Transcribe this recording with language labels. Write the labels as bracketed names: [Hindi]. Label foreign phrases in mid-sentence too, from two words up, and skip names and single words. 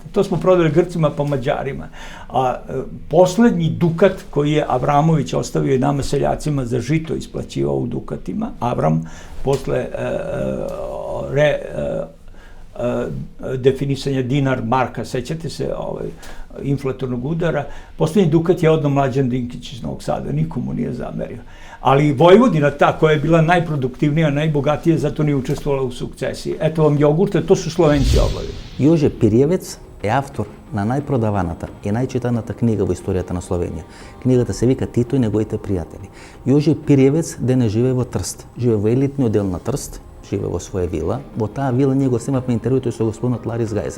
[Serbian] To smo prodali Grcima pa Mađarima. A poslednji dukat koji je Avramović ostavio i nama seljacima za žito isplaćivao u dukatima, Avram, posle definisanja dinar marka, sećate se inflatornog udara, poslednji dukat je odno Mlađan Dinkić iz Novog Sada, nikomu nije zamerio. Ali Vojvodina, ta koja je bila najproduktivnija, najbogatija, zato nije učestvovala u sukcesiji. Eto vam jogurta, to su Slovenci obavili. [Macedonian] Јоже Пириевец е автор на најпродаваната и најчитаната книга во историјата на Словенија. Книгата се вика Тито и неговите пријатели. Јоже Пириевец денес живее во Трст. Живее во елитниот дел на Трст, живе во своја вила. Во таа вила ние го снимавме интервјуто со господинот Ларис Гајзер.